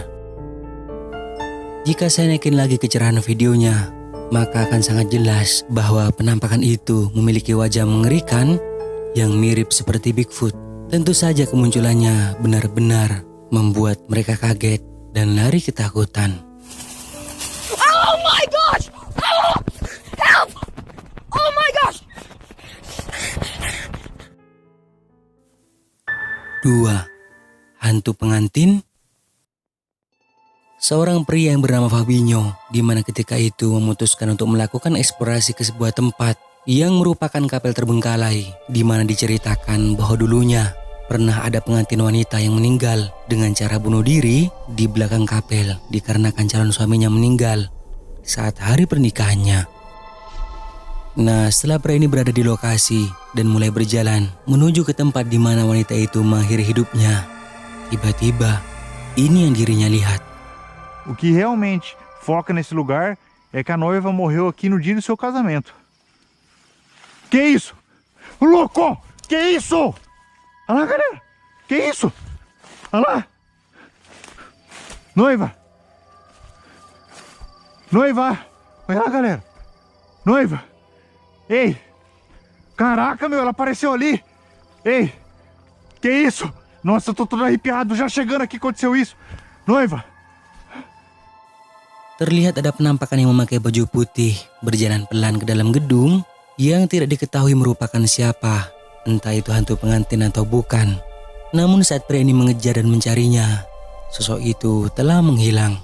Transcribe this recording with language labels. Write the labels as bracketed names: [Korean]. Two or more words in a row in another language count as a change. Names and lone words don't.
[Indonesian] Jika saya naikin lagi kecerahan videonya, maka akan sangat jelas bahwa penampakan itu memiliki wajah mengerikan yang mirip seperti Bigfoot. Tentu saja kemunculannya benar-benar membuat mereka kaget dan lari ketakutan. [English] Oh my gosh! Oh! Help! Oh my gosh! [Indonesian] 2. Hantu pengantin. Seorang pria yang bernama Fabinho, di mana ketika itu memutuskan untuk melakukan eksplorasi ke sebuah tempat yang merupakan kapel terbengkalai, di mana diceritakan bahwa dulunya pernah ada pengantin wanita yang meninggal dengan cara bunuh diri di belakang kapel dikarenakan calon suaminya meninggal saat hari pernikahannya. Nah, setelah pria ini berada di lokasi dan mulai berjalan menuju ke tempat di mana wanita itu mengakhiri hidupnya, tiba-tiba ini yang dirinya lihat. [Portuguese] O que realmente foca nesse lugar é que a noiva morreu aqui no dia do seu casamento. Que isso? Louco! Que isso? Olha lá, galera! Que isso? Olha lá! Noiva! Noiva! Olha lá, galera! Noiva! Ei! Caraca, meu, ela apareceu ali! Ei! Que isso? Nossa, eu tô todo arrepiado, já chegando aqui aconteceu isso! Noiva! [Indonesian] Terlihat ada penampakan yang memakai baju putih berjalan pelan ke dalam gedung yang tidak diketahui merupakan siapa, entah itu hantu pengantin atau bukan. Namun saat pria ini mengejar dan mencarinya, sosok itu telah menghilang.